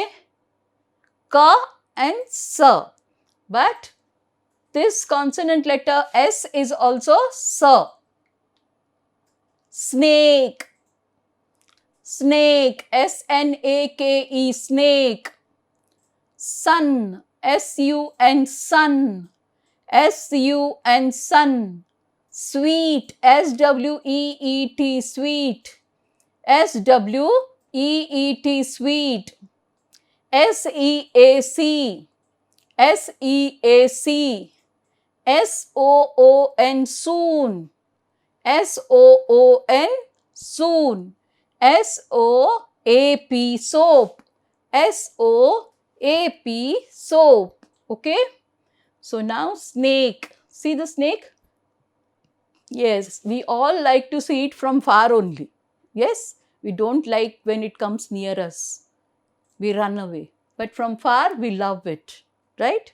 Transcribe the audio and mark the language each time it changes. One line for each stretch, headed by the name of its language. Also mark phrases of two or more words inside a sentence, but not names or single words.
English: Ka and S. But this consonant letter S is also S. Snake. Snake. S-N-A-K-E. Snake. Sun. S-U-N. Sun. S-U-N. Sun. Sweet. S-W-E-E-T. Sweet. S-W-E-E-T. Sweet. S-E-A-C. S-E-A-C. S-O-O-N. Soon. S-O-O-N. Soon. S-O-A-P. Soap. S-O-A-P. Soap. Okay. So now snake. See the snake? Yes, we all like to see it from far only. Yes, we don't like when it comes near us. We run away. But from far, we love it. Right?